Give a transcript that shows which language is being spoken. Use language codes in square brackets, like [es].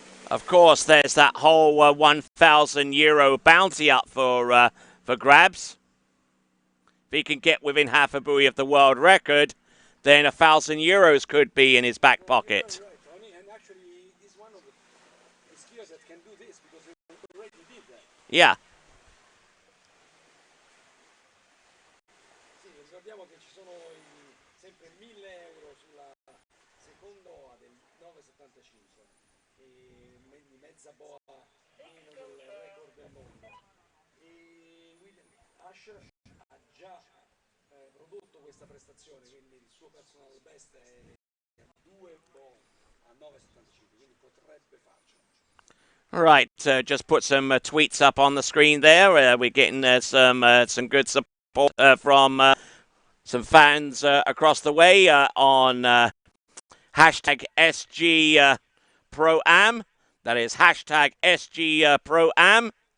[en] Of course, there's that whole €1,000 bounty up for grabs. If he can get within half a buoy of the world record, then €1,000 could be in his back pocket. Right, Tony, and actually he's one of the skiers that can do this because he already did that. Yeah. [it] Sì, ricordiamo che ci sono sempre €1.000 sulla seconda oa del 9,75 e di mezza boa meno del record del mondo. E William Asher ha già prodotto questa prestazione, quindi il suo personal best è 2 boa a 9,75, quindi potrebbe farcela. [en] All right, just put some tweets up on the screen there. We're getting some good support from some fans across the way on hashtag SG Pro-Am. That is hashtag SG Pro-Am.